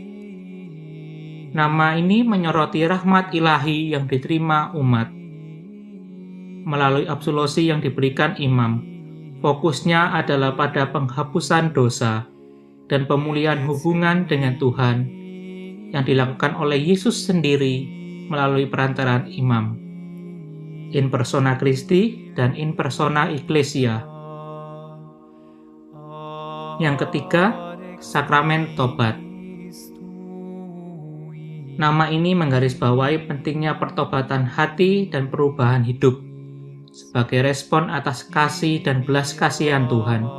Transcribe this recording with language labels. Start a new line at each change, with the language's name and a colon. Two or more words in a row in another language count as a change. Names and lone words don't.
Indonesian: Nama ini menyoroti rahmat ilahi yang diterima umat. Melalui absolusi yang diberikan imam, fokusnya adalah pada penghapusan dosa dan pemulihan hubungan dengan Tuhan yang dilakukan oleh Yesus sendiri melalui perantaraan imam,
Latin: in persona Christi
Indonesian: dan
Latin: in persona Ecclesia.
Indonesian: Yang ketiga, sakramen tobat. Nama ini menggarisbawahi pentingnya pertobatan hati dan perubahan hidup sebagai respon atas kasih dan belas kasihan Tuhan.